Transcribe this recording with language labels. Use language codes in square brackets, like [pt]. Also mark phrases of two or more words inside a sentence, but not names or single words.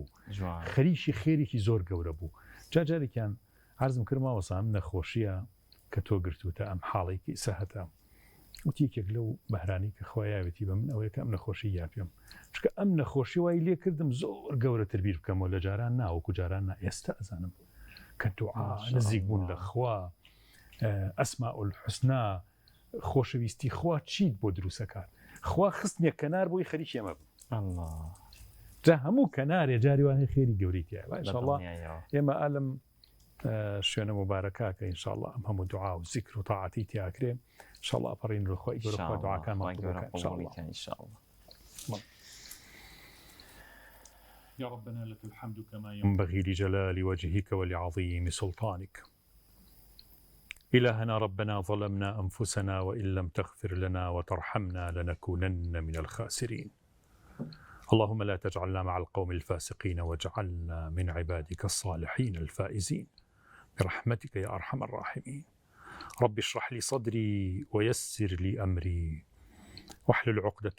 [ckb] خەریکی خێرێکی زۆر گەورە بوو جارێکیان عەرزم کردماوە سام نەخۆشیە کە تۆ گرتوتە ئەم حاڵێکی سەهەتە وتیەکێک لەو بەهرانی کە خۆیاوێتی بە من ئەوەیە کە ئەم نەخۆشی یاپێم چکە ئەم نەخۆشی وای لێ کردم زۆر گەورەتر بیر بکەمەوە لە جاران ناوەکو جاران نا ئێستا ئەزانم کە دوعا نزیک بوون لە خوا [ar] ئەسماء الحوسنا [ckb] خۆشەویستی خوا چیت بۆ دروستەکات خوا خستنیە کەنار بۆی خەریکی ئەمە الله جا هەموو کەنارێ جاری وانەیە خێری گەورەیە ئینشاءالله ئێمە ئالم شوێنە مبارەکە ئینشاءالله ئەم هەموو دوعا و زیکر و تاعاتی تیاکرێ ئینشاءالله ئەپەڕین ڕخوای گەورە خوا دوعاکانمان قبول بکات ئینشاءالله [ar] يا ربنا لك الحمد كما ينبغي لجلال وجهك ولعظيم سلطانك إلهنا ربنا ظلمنا أنفسنا وإن لم تغفر لنا وترحمنا لنكونن من الخاسرين اللهم لا تجعلنا مع القوم الفاسقين واجعلنا من عبادك الصالحين الفائزين برحمتك يا أرحم الراحمين رب اشرح لي صدري ويسر لي أمري واحلل عقدة